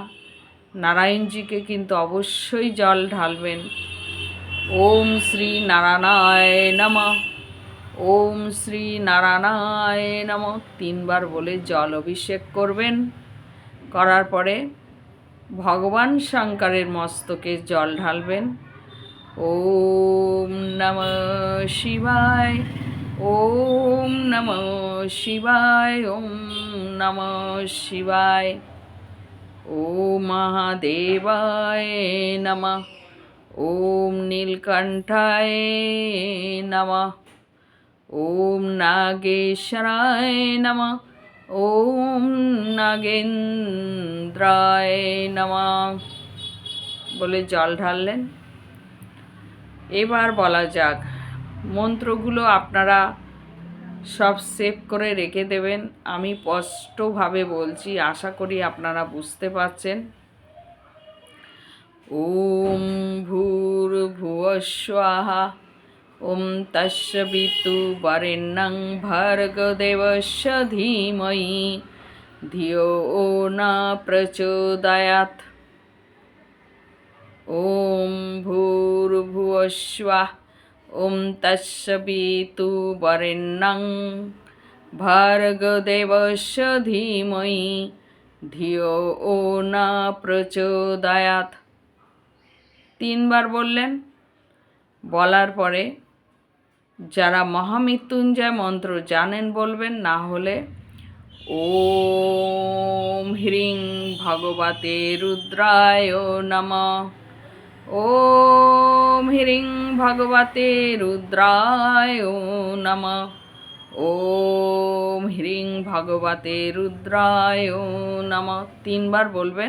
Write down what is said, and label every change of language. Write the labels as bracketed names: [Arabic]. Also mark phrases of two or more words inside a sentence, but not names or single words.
[Bangla] নারায়ণজিকে কিন্তু অবশ্যই জল ঢালবেন। [Sanskrit] ওম শ্রী নারায়ণায় নমঃ, ওম শ্রী নারায়ণায় নমঃ [Bangla] 3বার বলে জল অভিষেক করবেন। করার পরে ভগবান শঙ্করের মস্তকে জল ঢালবেন। [Sanskrit] ওম নমঃ শিবায়, ওম নমঃ শিবায়, ওম নমঃ শিবায়, ওম মহাদেবায় নমঃ, ওম নীলকণ্ঠায় নমঃ, ওম নাগেশ্বরায় নমঃ, ওম নাগেন্দ্রায় নমঃ [Bangla] বলে জল ঢাললেন। এবার বলা যাক মন্ত্রগুলো আপনারা সব সেভ করে রেখে দেবেন। আমি স্পষ্টভাবে বলছি, আশা করি আপনারা বুঝতে পারছেন। [Sanskrit] ওম ভূর্ভুবস্বাহ, ওম তস্য বিতুর্বরেণ্যং ভর্গদেবস্য ধীমহি ধিয়ো ন প্রচোদয়াৎ। ওম ভূর্ভুবস্বাহ, ওম তস্য বিতুর্বরেণ্যং ভার্গদেবস্য ধীমহি ধিয়ো ও না প্রচোদয়াৎ। [Bangla] 3 বার বললেন। বলার পরে যারা মহামৃত্যুঞ্জয় মন্ত্র জানেন বলবেন, না হলে [Sanskrit] ওম হ্রিং ভগবতে রুদ্রায় নমঃ, ওম হ্রিং ভগবতে রুদ্রায় নমঃ, ওম হ্রিং ভগবতে রুদ্রায় নমঃ [Bangla] 3 বার বলবেন।